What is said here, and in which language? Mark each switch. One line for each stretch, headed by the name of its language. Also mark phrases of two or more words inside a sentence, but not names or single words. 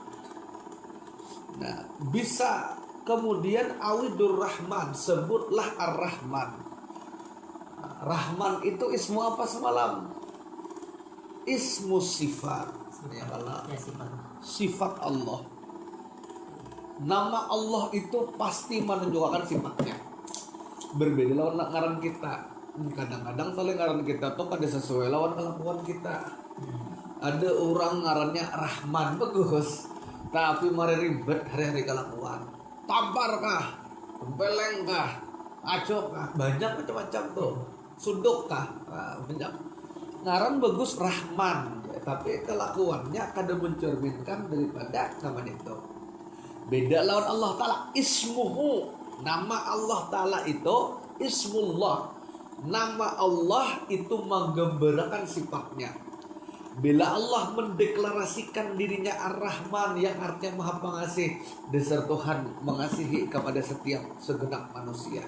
Indonesian: Nah, bisa kemudian Awidur Rahman, sebutlah Ar-Rahman. Rahman itu ismu apa semalam? Ismu sifat. Ya Allah, sifat Allah. Nama Allah itu pasti menunjukkan sifatnya.
Banjar: Berbeda lawan ngaran kita. Kadang-kadang saling ngaran kita tuh kada sesuai lawan kelakuan kita. Ada orang ngarannya Rahman bagus, tapi mari ribet hari-hari kelakuan. Tampar kah? Tempeleng kah? Acok kah? Banyak macam-macam tuh. Suduk kah? Banyak. Ngaran bagus Rahman, tapi kelakuannya kada mencerminkan daripada nama itu.
Indonesian: Beda lawan Allah Ta'ala, ismuhu, nama Allah Ta'ala itu ismullah. Nama Allah itu menggambarkan sifatnya. Bila Allah mendeklarasikan dirinya Ar-Rahman yang artinya Maha Pengasih, dasar Tuhan mengasihi kepada setiap segenap manusia.